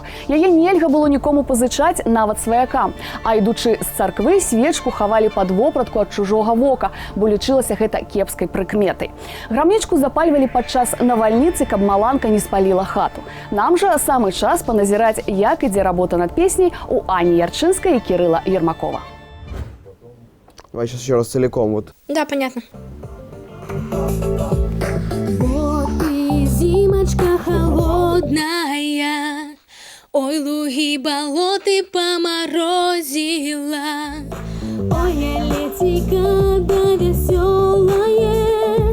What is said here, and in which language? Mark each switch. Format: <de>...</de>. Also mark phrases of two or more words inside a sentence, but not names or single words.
<be>Яе нельга было нікому пазычаць, нават сваякам. А ідучы з царквы, свечку хавалі пад вопратку ад чужога вока, бо лічылася гэта кепскай прыкметай. Грамнічку запальвалі падчас навальніцы, каб маланка не спаліла хату. Нам жа самы час паназіраць, як ідзе работа над песняй у Ані Ярчынскай і Кірыла Ермакова.</be> <ru>Давай сейчас еще раз целиком. Вот. Да, понятно. Вот и зимочка холодная, ой, луги, болоты поморозила, ой, летика да веселая.</ru>